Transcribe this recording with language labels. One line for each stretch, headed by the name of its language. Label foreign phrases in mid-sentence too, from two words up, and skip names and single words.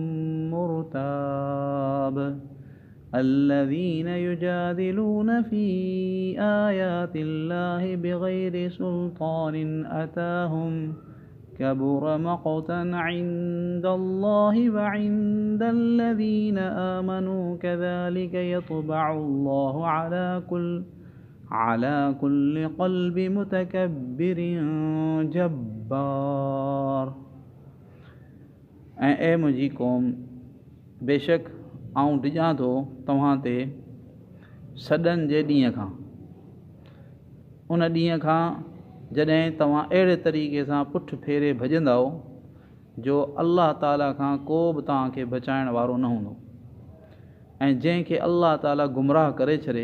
Arabic: مرتاب الذين يجادلون في آيات الله بغير سلطان أتاهم كبر مقتا عند الله وعند الذين آمنوا كذلك يطبع الله على كل قلب متكبر جبار
Sindhi: ऐं मुंहिंजी क़ौम बेशक आऊं डिॼां थो तव्हां ते सॾनि जे ॾींहं खां उन ॾींहं खां जॾहिं तव्हां अहिड़े तरीक़े सां पुठि फेरे भॼंदव जो अल्लाह ताला खां को बि तव्हांखे बचाइण वारो न हूंदो ऐं जंहिंखे अल्लाह ताला गुमराह करे छॾे